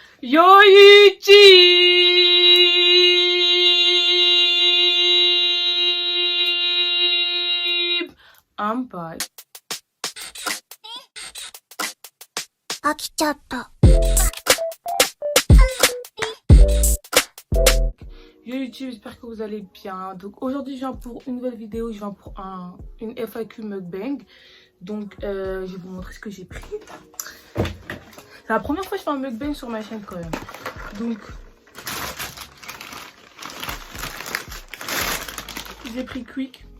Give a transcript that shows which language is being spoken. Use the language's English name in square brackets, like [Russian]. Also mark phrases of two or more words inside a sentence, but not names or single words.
[English] Yoichi! I'm back. [Japanese] 飽きちゃった。 [French] Yo YouTube, j'espère que vous allez bien. Donc aujourd'hui je viens pour une nouvelle vidéo, je viens pour une FAQ mukbang. Donc je vais vous montrer ce que j'ai pris. C'est la première fois que je fais un mukbang sur ma chaîne quand même. Donc j'ai pris Quick.